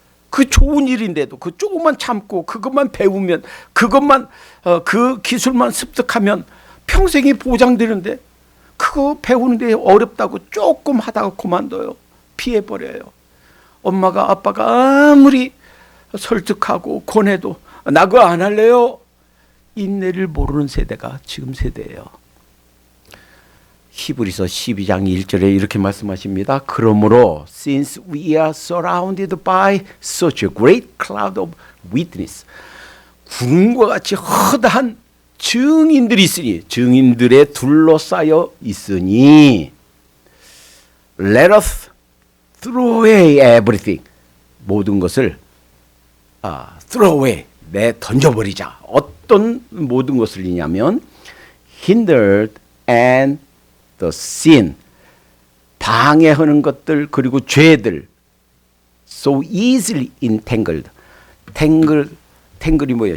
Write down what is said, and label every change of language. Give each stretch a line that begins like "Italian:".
Korean: 그 좋은 일인데도 그 조금만 참고 그것만 배우면 그것만 그 기술만 습득하면 평생이 보장되는데 그거 배우는데 어렵다고 조금 하다가 그만둬요. 피해버려요. 엄마가 아빠가 아무리 설득하고 권해도 나 그거 안 할래요. 인내를 모르는 세대가 지금 세대예요. 히브리서 12장 1절에 이렇게 말씀하십니다. 그러므로
English: since we are surrounded by such a great cloud of witness,
Korean: 구름과 같이 허다한 증인들이 있으니, 증인들에 둘러싸여 있으니,
English: let us throw away everything,
Korean: 모든 것을
English: throw away,
Korean: 던져버리자. 어떤 모든 것을이냐면
English: hindered and the sin,
Korean: 방해하는 것들, 그리고 죄들,
English: so easily entangled,
Korean: 탱글이 뭐예요?